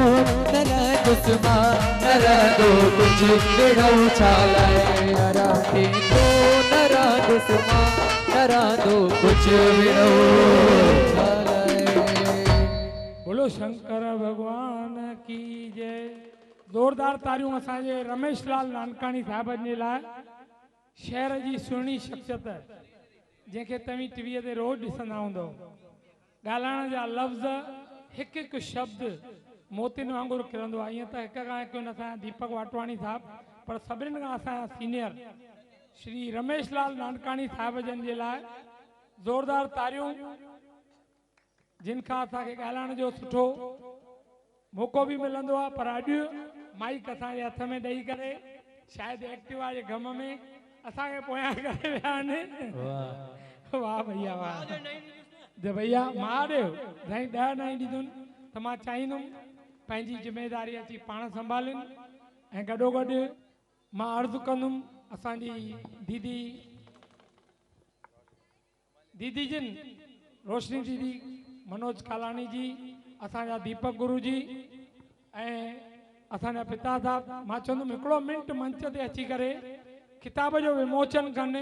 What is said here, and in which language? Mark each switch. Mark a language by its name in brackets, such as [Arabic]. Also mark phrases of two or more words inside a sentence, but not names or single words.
[Sindhi] न रह दुश्मन न रह दो कुछ बिड़ऊ छालाए न रह दे तू न रह दुश्मन न रह दो कुछ बिड़ऊ छालाए। [Hindi] बोलो शंकर भगवान की जय। [Sindhi] ज़ोरदार तारियूं असांजे रमेश लाल नानकाणी साहिबनि जे लाइ शहर जी सुहिणी शख़्सियत जंहिंखे तव्हीं टीवीअ ते रोज़ ॾिसंदा हूंदव। ॻाल्हाइण जा लफ़्ज़ हिकु हिकु शब्द मोतियुनि वांगुरु किरंदो आहे। ईअं त हिक खां हिकु असांजा दीपक वाटवाणी साहिबु, पर सभिनीनि खां असांजा सीनियर श्री रमेश लाल नानकाणी साहिब जन जे लाइ ज़ोरदार तारियूं, जिन खां असांखे ॻाल्हाइण जो सुठो मौक़ो बि मिलंदो आहे। पर अॼु माइक असांजे हथ में ॾेई करे शायदि एक्टिवा जे गम में असांखे पोयां करे विया आहिनि। वाह भैया वाह, जे भैया मां ॾियो साईं 10 न ॾींदुनि त मां चाहींदुमि पंहिंजी ज़िम्मेदारी अची पाण संभालिनि। ऐं गॾोगॾु मां अर्ज़ु कंदुमि असांजी दीदी जिन रोशनी दीदी, मनोज कालानी जी, असांजा दीपक गुरु जी ऐं असांजा पिता साहब, मां चवंदुमि हिकिड़ो मिंट मंच ते अची करे किताब जो विमोचन कनि।